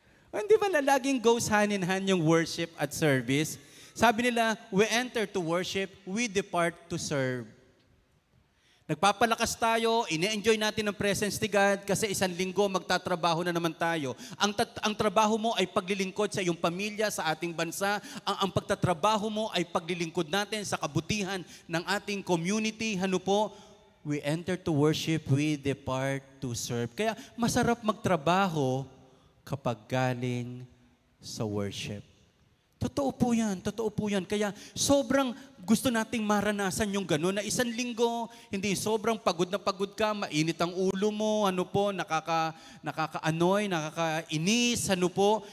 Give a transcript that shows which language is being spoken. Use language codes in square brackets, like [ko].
[tl] Hindi ba laging [en] goes hand in hand [tl] yung worship at service? Sabi nila, [en] we enter to worship, we depart to serve. [tl] Nagpapalakas tayo, ine-enjoy natin ang presence ni God kasi isang linggo magtatrabaho na naman tayo. Ang trabaho mo ay paglilingkod sa iyong pamilya, sa ating bansa. Ang pagtatrabaho mo ay paglilingkod natin sa kabutihan ng ating community. Ano po? [en] We enter to worship, we depart to serve. [tl] Kaya masarap magtrabaho kapag galing sa worship. Totoo po yan, totoo po yan. Kaya sobrang gusto nating maranasan yung gano'n na isang linggo, hindi sobrang pagod na pagod ka, mainit ang ulo mo, ano po, nakaka-annoy, nakakainis, ano po.